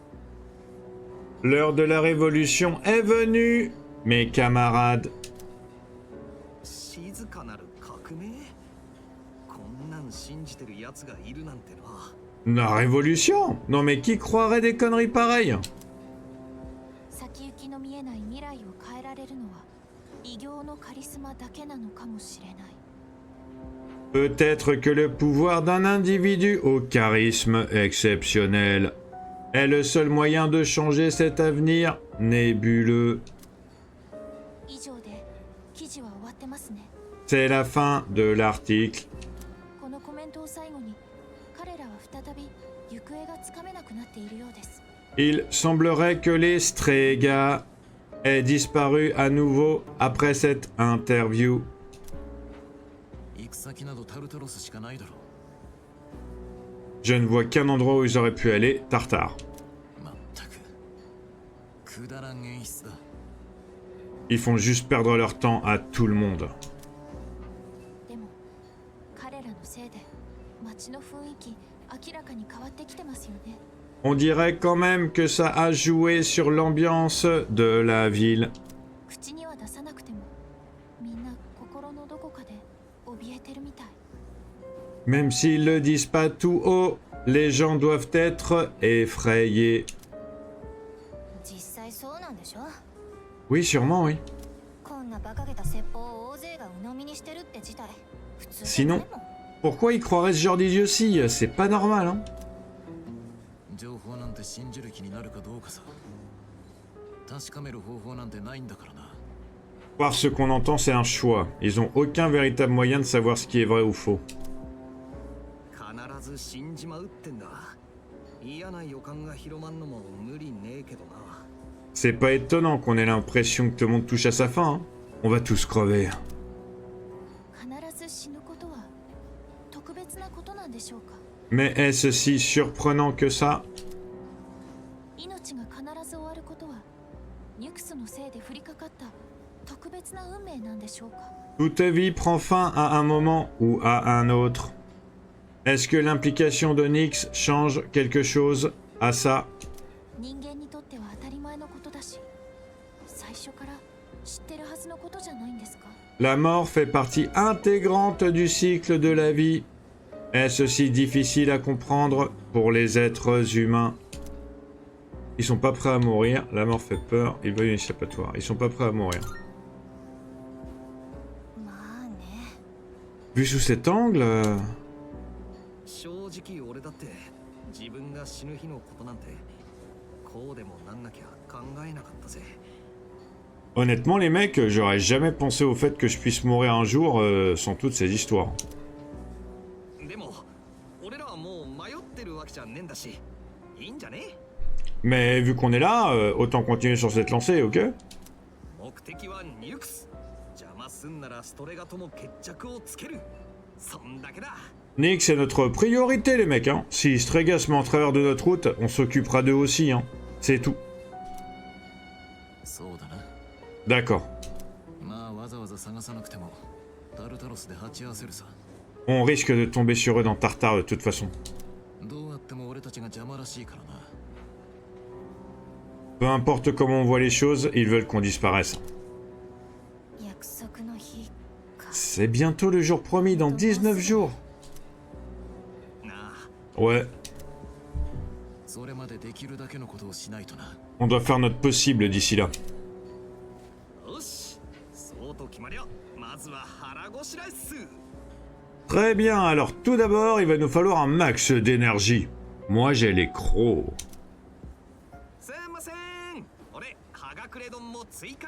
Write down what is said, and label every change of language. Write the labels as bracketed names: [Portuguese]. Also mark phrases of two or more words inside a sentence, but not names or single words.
[French] L'heure de la révolution est venue, mes camarades. [Japanese] 静かなる革命こんなん信じてる奴がいるなんてな。 [French] La révolution? Non mais qui croirait des conneries pareilles? [Japanese] 先行きの見えない未来を変えられるのは異形のカリスマだけなのかもしれない。 [French] Peut-être que le pouvoir d'un individu au charisme exceptionnel est le seul moyen de changer cet avenir nébuleux. [Japanese] 以上で記事は終わってますね。 [French] C'est la fin de l'article. [Japanese] このコメントを最後に、彼らは再び行方がつかめなくなっているようです。 [French] Il semblerait que les Strega aient disparu à nouveau après cette interview. [Japanese] 行く先などタルタロスしかないだろう。 [French] Je ne vois qu'un endroit où ils auraient pu aller, Tartare. [Japanese] まったくくだらん演出だ。 [French] Ils font juste perdre leur temps à tout le monde. [Japanese] でも彼らのせいで街の雰囲気明らかに変わってきてますよね。 [French] On dirait quand même que ça a joué sur l'ambiance de la ville. [Japanese] 口には出さなくてもみんな心のどこかで怯えてるみたい。 [French] Même s'ils le disent pas tout haut, les gens doivent être effrayés. [Japanese] 実際そうなんでしょ。 [French] Oui, sûrement, oui. [Japanese] こんな馬鹿げた説法を大勢が鵜呑みにしてるって自体普通 [French] Sinon, pourquoi ils croiraient ce genre d'idiotie? C'est pas normal, hein. [Japanese] 情報なんて信じる気になるかどうかさ。確かめる方法なんてないんだからな。 [French] Voir ce qu'on entend, c'est un choix. Ils ont aucun véritable moyen de savoir ce qui est vrai ou faux. [Japanese] 必ず死んじまうってんだ。嫌な予感が広まんのも無理ねえけどな。 [French] C'est pas étonnant qu'on ait l'impression que tout le monde touche à sa fin, hein. On va tous crever. [Japanese] 必ず死ぬことは特別なことなんでしょうか。 [French] Mais est-ce si surprenant que ça? [Japanese] 命が必ず終わることはニュクスのせいで降りかかった特別な運命なんでしょうか。 [French] Toute vie prend fin à un moment ou à un autre. Est-ce que l'implication de Nyx change quelque chose à ça? [Japanese] 人間にとっては当たり前のことだし、最初から知ってるはずのことじゃないんですか。 [French] La mort fait partie intégrante du cycle de la vie. Est-ce si difficile à comprendre pour les êtres humains? Ils sont pas prêts à mourir, la mort fait peur, ils veulent une échappatoire. Ils sont pas prêts à mourir. [Japanese] まあね。 [French] Vu sous cet angle... [Japanese] 正直俺だって自分が死ぬ日のことなんてこうでもなんなきゃ考えなかったぜ。 [French] Honnêtement les mecs, j'aurais jamais pensé au fait que je puisse mourir un jour sans toutes ces histoires. [Japanese] でも俺らはもう迷ってるわけじゃねえんだし、いいんじゃね？ [French] Mais vu qu'on est là, autant continuer sur cette lancée, ok? [Japanese] 目的はニュクス。邪魔すんならストレガとも決着をつける。そんだけだ。 [French] Nyx, c'est notre priorité les mecs, hein. Si Strega se met en travers de notre route, on s'occupera d'eux aussi, hein. C'est tout. [Japanese] そうだな。 [French] D'accord. [Japanese] まあわざわざ探さなくてもタルタロスで鉢合わせるさ。 [French] On risque de tomber sur eux dans Tartare de toute façon. [Japanese] どうやっても俺たちが邪魔らしいからな。 [French] Peu importe comment on voit les choses, ils veulent qu'on disparaisse. [Japanese] 約束の日か。 [French] C'est bientôt le jour promis, dans 19 jours. [Japanese] なあ [French] Ouais, [Japanese] それまでできるだけのことをしないとな。 [French] on doit faire notre possible d'ici là. [Japanese] よし、そうと決まりゃまずは腹ごしらえっす。 [French] Très bien, alors tout d'abord, il va nous falloir un max d'énergie. Moi, j'ai les crocs. [Japanese] すいません、俺はがくれ丼も追加で。